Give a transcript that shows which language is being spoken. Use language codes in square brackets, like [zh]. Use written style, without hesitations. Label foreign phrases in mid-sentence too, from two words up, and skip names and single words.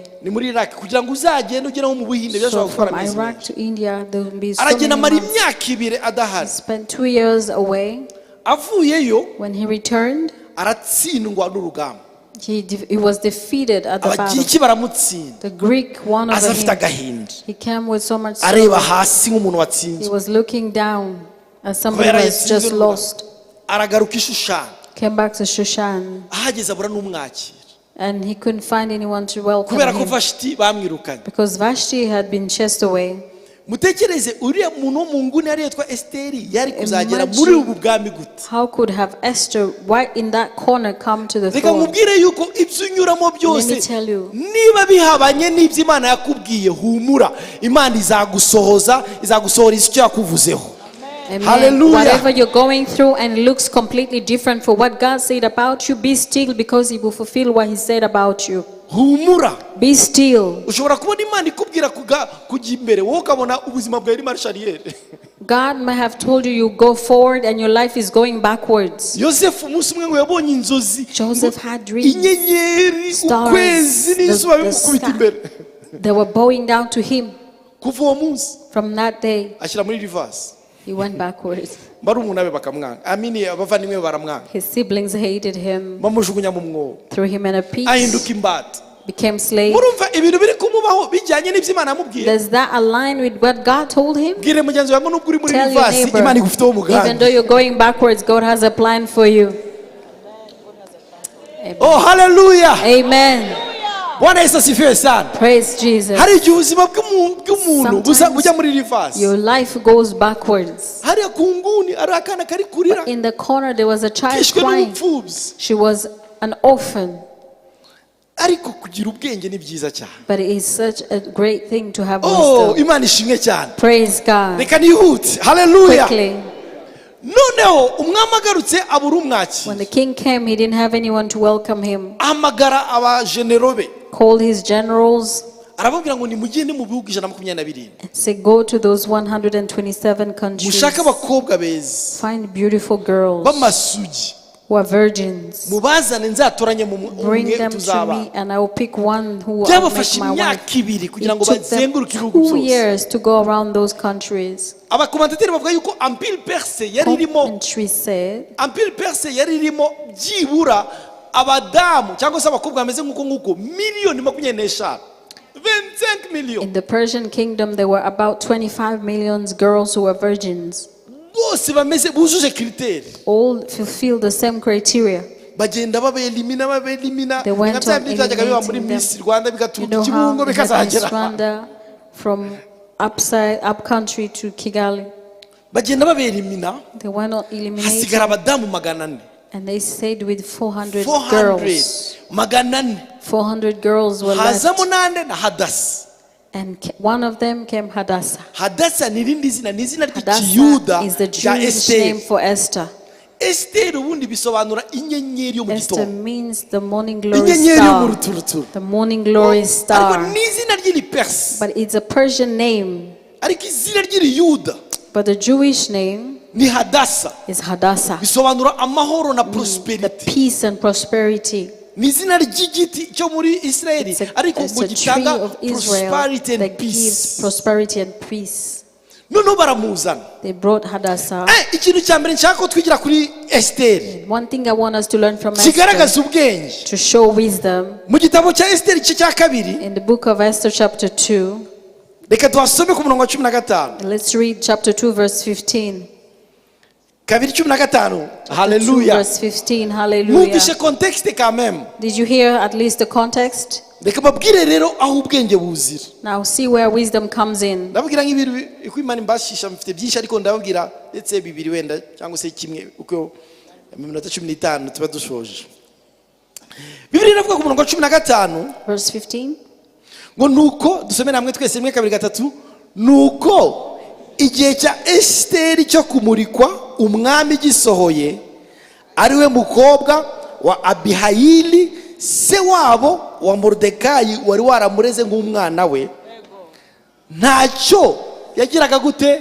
[rw] ni muri Iraq kugira ngo uzagende ugera mu Buhinde byashobora [en] So [rw] gutwara [en] from [rw] amezi [en] Iraq [rw] menshi [en] to India, there will be so [rw] aragenda [en] many [rw] amara [en] months. [rw] imyaka 2 adahari [en] Spent 2 years away. [rw] avuyeyo [en] When he returned, [rw] aratsindwa n'urugamba [en] he was defeated at the battle. [rw] abagiriki baramutsinda [en] The Greek won over [rw] aza afite [en] him. [rw] agahinda [en] He came with so much [rw] areba [en] sorrow. [rw] hasi nk'umuntu [en] He [rw] watsinzwe [en] was looking down as somebody [rw] kubera [en] was [rw] yatsinze [en] just [rw] urugamba. [en] lost. [rw] aragaruka Ishushani [en] Came back to Shushan, [rw] ahageze abura n'umwakira [en] and he couldn't find anyone to welcome [rw] kubera ko [en] him [rw] Vashti bamwirukanye [en] because Vashti had been chased away. [rw] mutekereze uriya muntu wo mu nguni yari yitwa Esteri yari kuzagera [en] Imagine [rw] muri ubu bwami gute [en] How could have Esther right in that corner come to the [rw] reka [en] throne? [rw] nkubwire yuko ibyo unyuramo byose [en] Let me tell you. [rw] niba bihabanye n'ibyo Imana yakubwiye humura Imana izagusohora icyo yakuvuzeho. [en] Amen. Hallelujah. Whatever you're going through and it looks completely different for what God said about you, be still because He will fulfill what He said about you. [rw] humura [en] Be still. [rw] ushobora kubona Imana ikubwira kujya imbere wowe ukabona ubuzima bwawe ari marshariyeri [en] God may have told you you go forward and your life is going backwards. [rw] Yosefu umunsi umwe ngo yabonye inzozi [en] Joseph had dreams. [rw] inyenyeri [en] Stars, [rw] ukwezi n'izuba [en] the [rw] bimukubita [en] sky. [rw] imbere [en] They were bowing down to him. [rw] kuva uwo munsi [en] From that day, [rw] ashyira muri rivasi [en] he went backwards. [rw] barumuna be bakamwanga amini abavandimwe be baramwanga [en] His siblings hated him, [rw] bamujugunya mu mwobo [en] threw him in a pit, [rw] ahinduka imbata [en] became slave. [rw] murumva ibintu biri kumubaho bijyanye n'ibyo Imana yamubwiye [en] Does that align with what God told him? [rw] bwire mugenzi wawe ngo nubwo uri muri [en] Tell your [rw] rivasi [en] neighbor, [rw] Imana igufiteho [en] even [rw] umugambi [en] though you're going backwards, God has a plan for you. Amen. [rw] oh haleluya [en] Amen. [sw] Bwana Yesu asifiwe sana [en] Praise Jesus. [rw] hari igihe ubuzima bw'umuntu bujya muri rivasi [en] Your life goes backwards. [rw] hariya ku nguni ari akana kari kurira [en] In the corner, there was a child [rw] kishwe [en] crying. [rw] n'ubupfubyi [en] She was an orphan. [rw] ariko kugira ubwenge ni byiza cyane [en] But it is such a great thing to have oh wisdom. [rw] Imana ishimwe cyane [en] Praise God. [rw] reka nihute haleluya [en] Quickly. [rw] noneho umwami agarutse abura umwakira [en] When the king came, he didn't have anyone to welcome him. [rw] ahamagara abajenero be [en] Called his generals [rw] arababwira ngo nimugende mu bihugu 127 [en] and said, go to those 127 countries. [rw] mushake abakobwa beza [en] Find beautiful girls [rw] b'amasugi [en] who are virgins. [rw] mubazane nzatoranye mu [en] Bring [rw] umwe [en] them to [rw] tuzaba [en] me and I will pick one who will [rw] byabafashe [en] make my wife. [rw] imyaka 2 kugira [en] It [rw] ngo [en] took them [rw] bazenguruke ibihugu [en] 2 [rw] byose [en] years to go around those countries. [rw] abakomantateri bavuga yuko [fr] empire perse [rw] yari irimo [en] Commentary said [fr] empire perse [rw] yari irimo byibura abadamu cyangwa se abakobwa bameze nk'uko miliyoni 25 million [en] in the Persian kingdom there were about 25 million girls who were virgins. [rw] bose bameze bujuje critère [en] All fulfill the same criteria. [rw] bagenda babelimina [en] They went on [rw] byajyaga biba muri [en] eliminating them. [rw] Miss Rwanda [en] You [rw] bigaturuka [en] know how [rw] Kibungo [en] they had Miss [rw] bikazagera [en] Rwanda from up country to Kigali. [rw] bagenda babelimina [en] They went on eliminating [rw] hasigara abadamu 400 [en] and they stayed with 400 girls. [rw] 400 [en] 400 girls were left. [rw] hazamo nande na Hadasa [en] And one of them came Hadassah. [rw] Hadasa ni irindi zina ni izina [en] Hadassah [rw] ry'ikiyuda [en] is the [rw] rya [en] Jewish name [rw] Esther [en] for Esther. [rw] Esther ubundi bisobanura inyenyeri yo mu [en] Esther [rw] gitondo [en] means the morning glory [rw] inyenyeri yo mu [en] star. [rw] ruturuturu [en] The morning glory [rw] ariko [en] star. [rw] ni izina ry'iripersi [en] But it's a Persian name. [rw] ariko izina ry'iriyuda [en] But the Jewish name [rw] ni Hadasa [en] is Hadassah. [rw] bisobanura amahoro na [en] The [rw] prosperity [en] peace and prosperity. [rw] ni izina ry'igiti cyo muri Israeli ariko [en] It's [rw] ngo [en] a tree [rw] gitanga [en] of Israel prosperity and that gives peace prosperity and peace. [rw] noneho baramuzana [en] They brought Hadassah. [rw] ikintu cya mbere nshaka ko twigira kuri Esther [en] One thing I want us to learn from Esther, [rw] kigaragaza ubwenge [en] to show wisdom, [rw] mu gitabo cya Esther igice cya 2 [en] in the book of Esther chapter 2, [rw] reka tuhasome ku murongo wa 15 [en] let's read chapter 2 verse 15. [rw] 2:15 [en] 2 [rw] haleluya [en] verse 15, hallelujah. [rw] mwumvishe [fr] contexte quand même [en] Did you hear at least the context? [rw] reka babwire rero aho ubwenge buzira [en] Now see where wisdom comes in. [rw] ndababwira nk'ibintu uko Imana imbashisha mfite byinshi ariko ndababwira ndetse bibiri wenda cyangwa se kimwe uko mu minota 15 tuba dushoje Bibiri iravuga ku murongo wa 15 [en] Verse 15. [rw] ngo nuko dusome namwe twese 1 2 3 nuko igihe cya Esiteri cyo kumurikwa umwami gisohoye, ariwe mukobwa wa Abihayili se wabo wa Moridekayi wari waramureze nk'umwana we, ntacyo yagiraga gute?